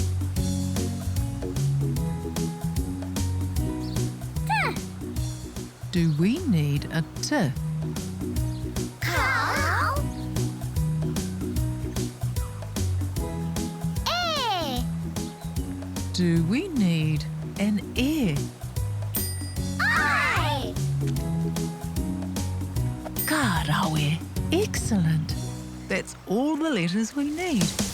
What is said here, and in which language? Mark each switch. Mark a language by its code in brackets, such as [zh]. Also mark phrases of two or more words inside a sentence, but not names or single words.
[en] Do we need a T? Cow. E. Do we need an E? I. Karawe. Excellent. That's all the letters we need.